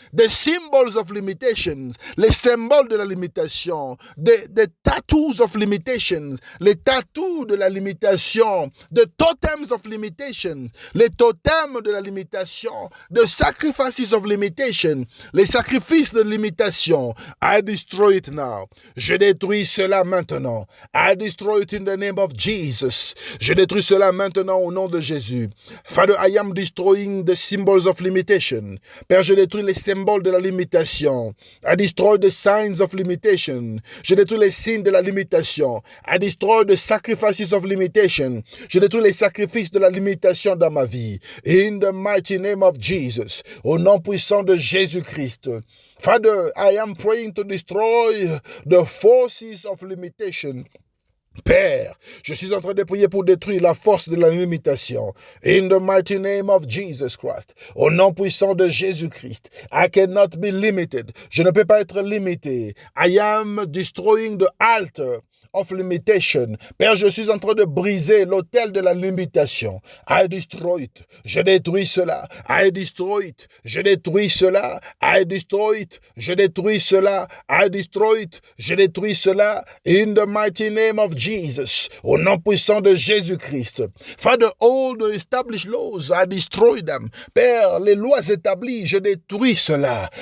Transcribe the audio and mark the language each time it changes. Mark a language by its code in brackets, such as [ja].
[en] the symbols of limitations, [fr] les symboles de la limitation, [en] the tattoos of limitations, [fr] les tattoos de la limitation, [en] the totems of limitations, [fr] les totems de la limitation, [en] the sacrifices of limitation, [fr] les sacrifices de limitation. [en] I destroy it now. [fr] Je détruis cela maintenant. [en] I destroy it in the name of Jesus. [fr] Je détruis cela maintenant au nom de Jésus. [en] Father, I am destroying the symbols of limitation. [fr] Père, je détruis les symboles de la limitation. [en] I destroy the signs of limitation. [fr] Je détruis les signes de la limitation. [en] I destroy the sacrifices of limitation. [fr] Je détruis les sacrifices de la limitation dans ma vie. [en] In the mighty name of Jesus. [fr] Au nom puissant de Jésus-Christ. [en] Father, I am praying to destroy the forces of limitation. [fr] Père, je suis en train de prier pour détruire la force de la limitation. [en] In the mighty name of Jesus Christ. [fr] Au nom puissant de Jésus-Christ. [en] I cannot be limited. [fr] Je ne peux pas être limité. [en] I am destroying the altar of limitation. [fr] Père, je suis en train de briser l'autel de la limitation. [en] I destroy it. [fr] Je détruis cela. [en] I destroy it. [fr] Je détruis cela. [en] I destroy it. [fr] Je détruis cela. [en] I destroy it. Je détruis cela. In the mighty name of Jesus. [fr] Jesus, au nom puissant de Jésus-Christ. [en] Father, all the established laws, I destroy them. [fr] Père, les lois établies, je détruis cela.